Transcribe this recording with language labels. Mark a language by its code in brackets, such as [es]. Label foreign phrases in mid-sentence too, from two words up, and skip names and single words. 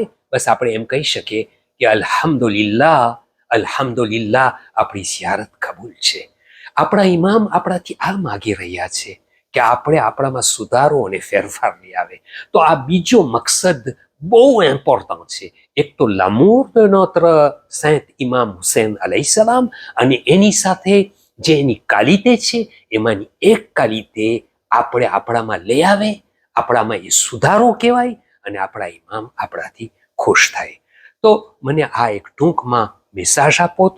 [gu] બસ આપણે એમ કહી શકીએ કે અલ્હમ્દુલિલ્લાહ, અલ્હમ્દુલિલ્લાહ, આપણી ઝિયારત કબૂલ છે. આપણા ઇમામ આપણાથી આ માગી રહ્યા છે કે આપણે આપણામાં સુધારો અને ફેરફાર લઈ આવે. તો આ બીજો મકસદ બહુ ઇમ્પોર્ટન્ટ છે. એક તો [fr] l'amour de notre saint [gu] ઇમામ હુસૈન અલૈહિસ્સલામ અને એની સાથે જે એની કાલિતે છે એમાંની એક કાલિતે આપણે આપણામાં લઈ આવે, આપણામાં એ સુધારો કહેવાય અને આપણા ઇમામ આપણાથી ખુશ થાય. તો મને આ એક ટૂંકમાં મેસાજ આપો તો.